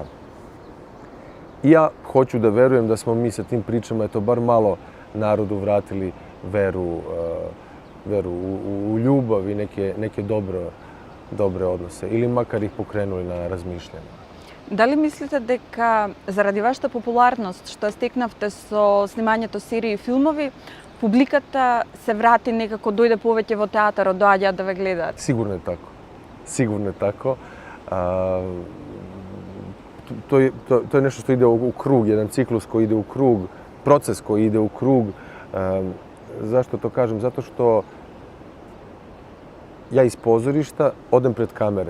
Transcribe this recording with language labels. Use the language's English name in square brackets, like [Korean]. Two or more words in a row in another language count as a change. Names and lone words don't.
[Serbian] I ja hoću da verujem da smo mi sa tim pričama, eto, bar malo narodu vratili veru u ljubav i neke dobre odnose. Ili makar ih pokrenuli na razmišljanje. Da li mislite [Macedonian] дека заради вашата популарност што стекнавте со снимањето серии и филмови, публиката се врати некако, дојде повеќе во театарот, доаѓаат да ве гледаат? [Serbian] Sigurno je tako. Sigurno je tako. To je nešto što ide u krug, jedan ciklus koji ide u krug, proces koji ide u krug. Zašto to kažem? Zato što ja iz pozorišta odem pred kamere.